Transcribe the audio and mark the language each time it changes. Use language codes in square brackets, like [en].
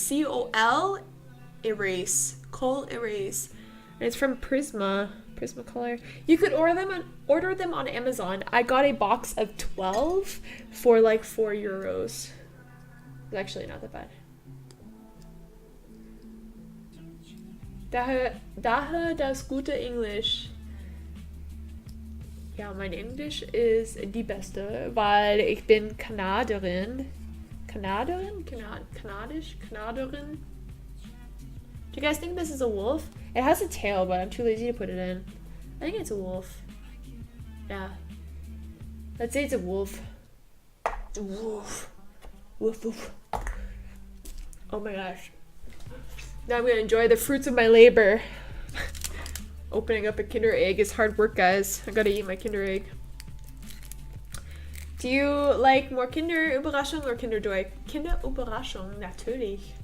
[en] C-O-L Erase. Kohl Erase. And it's from Prismacolor. You could order them on Amazon. I got a box of 12 for like €4. It's actually not that bad. [de] Daher das gute Englisch. Ja, mein Englisch ist die beste, weil ich bin Kanadierin. Kanadierin? Kanadisch? Kanadierin? [en] Do you guys think this is a wolf? It has a tail, but I'm too lazy to put it in. I think it's a wolf. Yeah. Let's say it's a wolf. Wolf. Woof woof. Oh my gosh. Now I'm gonna enjoy the fruits of my labor. Opening up a Kinder Egg is hard work, guys. I gotta eat my Kinder Egg. Do you like more Kinder Überraschung or Kinder Joy? [de] Kinder Überraschung, natürlich.